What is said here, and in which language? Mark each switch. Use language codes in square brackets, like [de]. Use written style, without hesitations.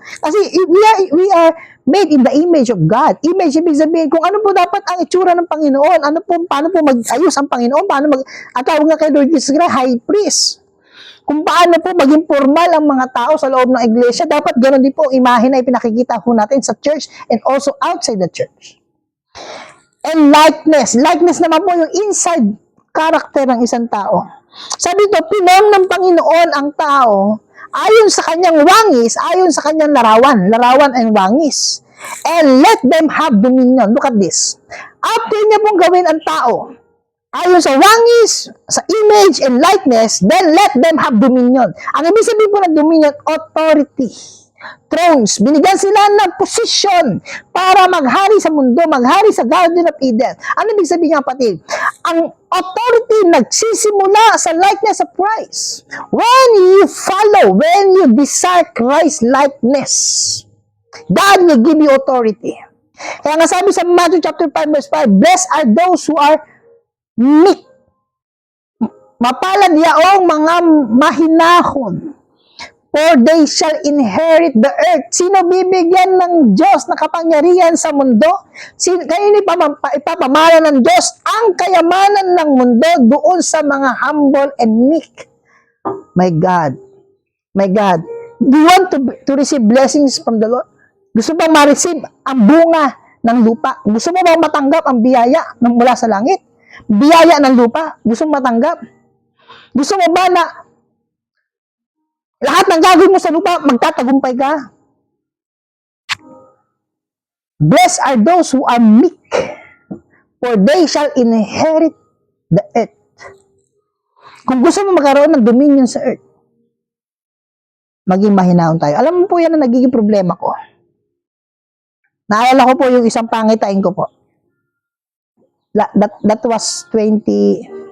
[en] Kasi we are made in the image of God. [tl] Image, ibig sabihin, kung ano po dapat ang itsura ng Panginoon, paano po mag-ayos ang Panginoon, at tawag nga kay Lord Jesus Christ, High Priest. Kung paano po maging formal ang mga tao sa loob ng iglesia, dapat ganoon din po imahe na ipinakikita po natin sa church and also outside the church. And likeness. Likeness naman po yung inside character ng isang tao. Sabi ito, pinom ng Panginoon ang tao ayon sa kanyang wangis, ayon sa kanyang larawan and wangis. [en] And let them have dominion. [tl] Look at this. After niya pong gawin ang tao, ayon sa wangis, sa image and likeness, then let them have dominion. Ang ibig sabihin po ng dominion, authority. Thrones. Binigyan sila ng position para maghari sa mundo, maghari sa Garden of Eden. Ano ibig sabihin niya, kapatid? Ang authority nagsisimula sa likeness of Christ. [en] When you follow, when you desire Christ likeness, God will give you authority. [tl] Kaya nga sabi sa Matthew chapter 5 verse 5, blessed are those who are meek. Mapalad yaong mga mahinahon, for they shall inherit the earth. Sino bibigyan ng Diyos na kapangyarihan sa mundo? Kayo ipapamana ng Diyos ang kayamanan ng mundo doon sa mga humble and meek. [en] My God. My God. Do you want to receive blessings from the Lord? [tl] Gusto bang ma-receive ang bunga ng lupa? Gusto mo bang matanggap ang biyaya mula sa langit? Biyaya ng lupa? Gusto mo matanggap? Gusto mo ba na lahat ng gagawin mo sa lupa, magtatagumpay ka? [en] Blessed are those who are meek, for they shall inherit the earth. [tl] Kung gusto mo magkaroon ng dominion sa earth, maging mahinahon tayo. Alam mo po yan na nagiging problema ko. Naalala ko po yung isang pangitain ko po. [en] That was 2014.